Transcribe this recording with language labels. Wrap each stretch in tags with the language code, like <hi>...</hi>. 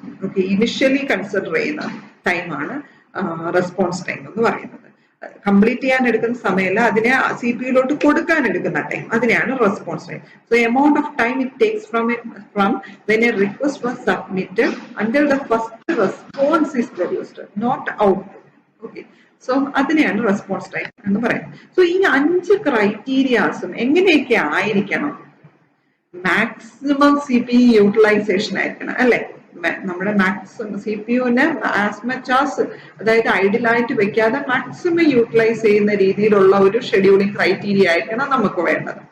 <ml>Okay, initially consider ചെയ്യുന്ന ടൈമാണ് response time എന്ന് പറയുന്നത്. കംപ്ലീറ്റ് ചെയ്യാൻ എടുക്കുന്ന സമയമല്ല, അതിനെ CPU കൊടുക്കാൻ എടുക്കുന്ന ടൈം, അതിനെയാണ് response time.</ml> <en>So amount of time it takes from when a request was submitted until the first response is produced, not output.</en> <ml>Okay, so അതിനെയാണ് റെസ്പോൺസ് ടൈം എന്ന് പറയുന്നത്. സോ ഈ 5 ക്രൈറ്റീരിയാസും എങ്ങനെയൊക്കെ ആയിരിക്കണം? മാക്സിമം CPU യൂട്ടിലൈസേഷൻ ആയിരിക്കണം, അല്ലെ? നമ്മുടെ മാക്സിമം CPUവിനെ ആസ് മച്ച് ആസ്, അതായത് ഐഡിയലായിട്ട് വെക്കാതെ മാക്സിമം യൂട്ടിലൈസ് ചെയ്യുന്ന രീതിയിലുള്ള ഒരു ഷെഡ്യൂളിംഗ് ക്രൈറ്റീരിയ ആയിരിക്കണം നമുക്ക് വേണ്ടത്.</ml>